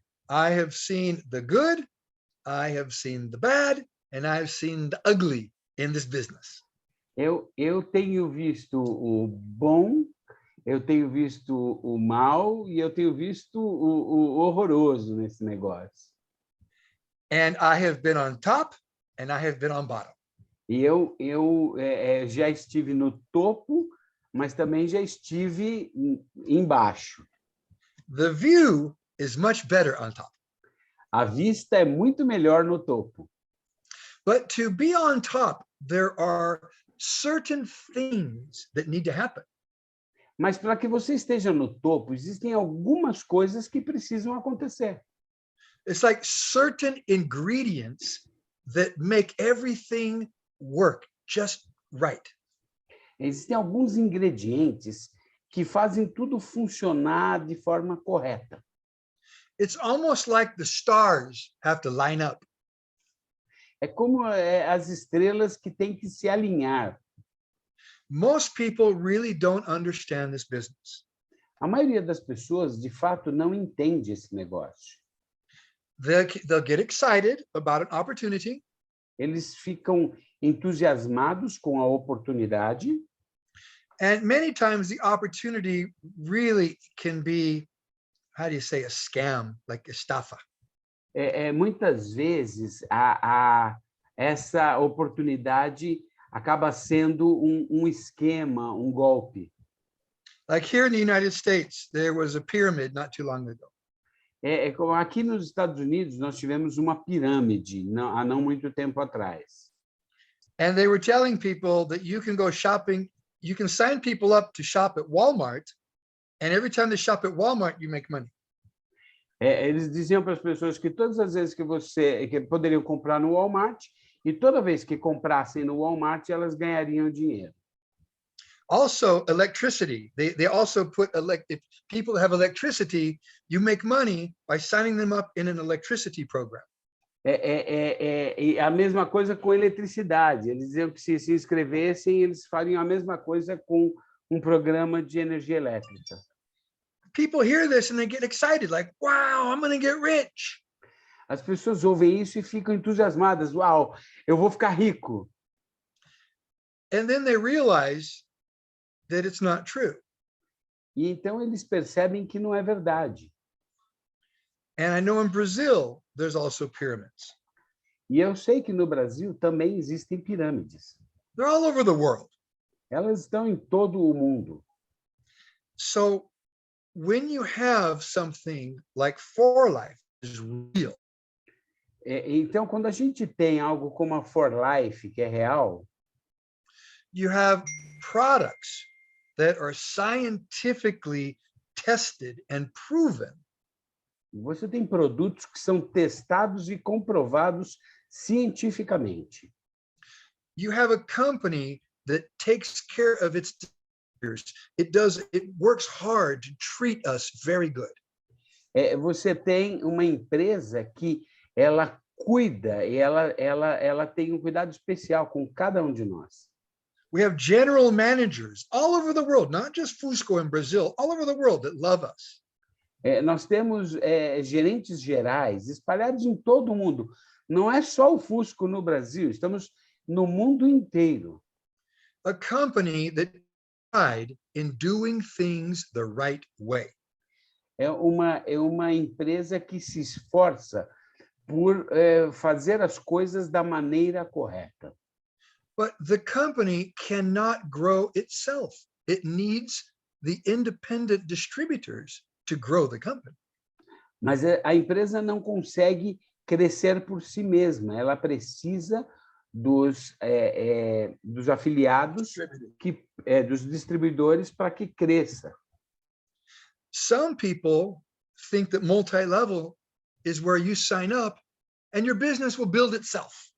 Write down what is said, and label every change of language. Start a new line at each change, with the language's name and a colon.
English: I have seen the good, I have seen the bad, and I have seen the ugly in this business.
Portuguese: Eu tenho visto o bom, eu tenho visto o mal e eu tenho visto o horroroso nesse negócio.
English: And I have been on top and I have been on bottom.
Portuguese: E eu já estive no topo, mas também já estive embaixo.
English: The view is much better on top.
Portuguese: A vista é muito melhor no topo.
English: But to be on top, there are certain things that need to happen.
Portuguese: Mas para que você esteja no topo, existem algumas coisas que precisam acontecer.
English: It's like certain ingredients that make everything work just right.
Portuguese: Existem alguns ingredientes que fazem tudo funcionar de forma correta.
English: It's almost like the stars have to line up.
Portuguese: É como as estrelas que têm que se alinhar.
English: Most people really don't understand this business.
Portuguese: A maioria das pessoas, de fato, não entende esse negócio.
English: They'll get excited about an opportunity.
Portuguese: Eles ficam entusiasmados com a oportunidade.
English: And many times the opportunity really can be, how do you say, a scam, like estafa.
Portuguese: Muitas vezes essa oportunidade acaba sendo um esquema, um golpe.
English: Like here in the United States, there was a pyramid not too long ago.
Portuguese: Como aqui nos Estados Unidos, nós tivemos uma pirâmide há não muito tempo atrás.
English: And they were telling people that you can go shopping, you can sign people up to shop at Walmart, and every time they shop at Walmart, you make money.
Portuguese: Eles diziam para as pessoas que todas as vezes que poderiam comprar no Walmart, e toda vez que comprassem no Walmart, elas ganhariam dinheiro.
English: Also, electricity. They also put if people have electricity, you make money by signing them up in an electricity program.
Portuguese: E a mesma coisa com eletricidade. Eles diziam que se inscrevessem, eles fariam a mesma coisa com um programa de energia elétrica.
English: People hear this and they get excited, like, wow, I'm going to get rich.
Portuguese: As pessoas ouvem isso e ficam entusiasmadas. Uau, eu vou ficar rico.
English: And then they realize that it's not true.
Portuguese: E então eles percebem que não é verdade.
English: And I know in Brazil, there's also pyramids.
Portuguese: E eu sei que no Brasil também existem pirâmides.
English: They're all over the world.
Portuguese: Elas estão em todo o mundo.
English: So when you have something like For Life is real.
Portuguese: Então, quando a gente tem algo como a For Life, que é real,
English: you have products that are scientifically tested and proven.
Portuguese: Você tem produtos que são testados e comprovados cientificamente.
English: You have a company that takes care of its distributors. It works hard to treat us very good.
Portuguese: Você tem uma empresa que ela cuida e ela tem um cuidado especial com cada um de nós.
English: We have general managers all over the world, not just Fusco in Brazil, all over the world that love us.
Portuguese: Nós temos gerentes gerais espalhados em todo o mundo. Não é só o Fusco no Brasil, estamos no mundo inteiro.
English: A company that pride in doing things the right way.
Portuguese: É uma empresa que se esforça por fazer as coisas da maneira correta.
English: But the company cannot grow itself. It needs the independent distributors to grow the company.
Portuguese: Mas a empresa não consegue crescer por si mesma. Ela precisa dos afiliados, dos distribuidores, para que cresça.
English: Some people think that multi-level is where you sign up and your business will build itself.